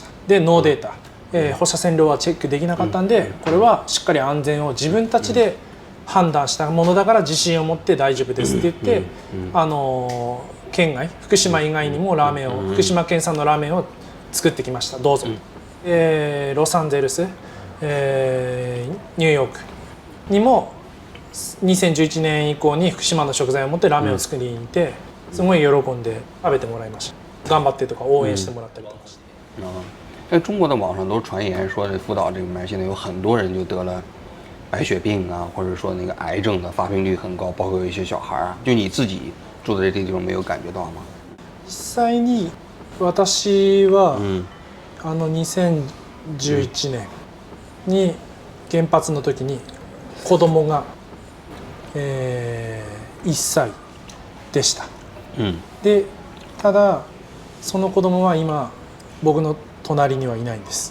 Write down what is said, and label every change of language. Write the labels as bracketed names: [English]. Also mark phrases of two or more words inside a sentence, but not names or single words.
[Japanese] でノーデータ、放射線量はチェックできなかったんで、これはしっかり安全を自分たちで判断したものだから自信を持って大丈夫ですって言って、県外福島以外にもラーメンを、福島県産のラーメンを作ってきました。どうぞ。ロサンゼルス、ニューヨークにも2011年以降に福島の食材を持ってラーメンを作りに行って、 すごい喜んで食べてもらいました。頑張ってとか応援してもらったりとかして。 [Chinese] 在中国的网上都传言说，这福岛这个里面现在有很多人就得了白血病啊，或者说那个癌症的发病率很高，包括有一些小孩啊。就你自己住的这地方没有感觉到吗？ [Japanese] 実際に私は、2011年に原発の時に子供が、1歳でした。でただその子供は今僕の隣にはいないんです。